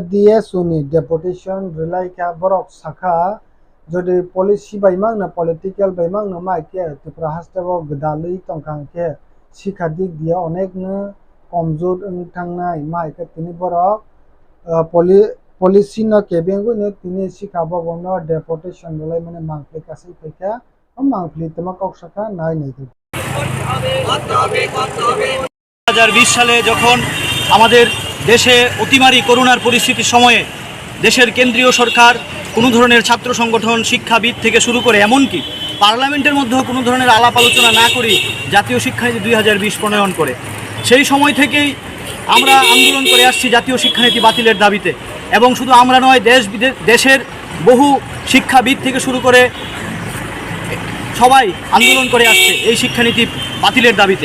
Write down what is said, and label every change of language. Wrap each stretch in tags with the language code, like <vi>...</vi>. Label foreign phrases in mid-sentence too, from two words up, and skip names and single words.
<trp>DSU ni</trp> <en>deputation relay</en> <trp>ka borok sakha jodi policy baimang na political baimang na mai ke Tripura hastebo gdalui tongkang ke sikha dik dia onek no komjor thangnai mai ke tini borok policy no kebengu no tini sikha bobono</trp> <en>deputation relay</en> <trp>mane mangpli kasai paika mangpli tama kok saka nai nei</trp> <bn>2020 সালে যখন আমাদের দেশে অতিমারী করোনার পরিস্থিতির সময়ে দেশের কেন্দ্রীয় সরকার কোনো ধরনের ছাত্র সংগঠন শিক্ষাবিদ থেকে শুরু করে এমনকি পার্লামেন্টের মধ্যেও কোনো ধরনের আলাপ আলোচনা না করেই জাতীয় শিক্ষানীতি 2020 প্রণয়ন করে। সেই সময় থেকেই আমরা আন্দোলন করে আসছি জাতীয় শিক্ষানীতি বাতিলের দাবিতে, এবং শুধু আমরা নয়, দেশের বহু শিক্ষাবিদ থেকে শুরু করে সবাই আন্দোলন করে আসছে এই শিক্ষানীতি বাতিলের দাবিতে।</bn>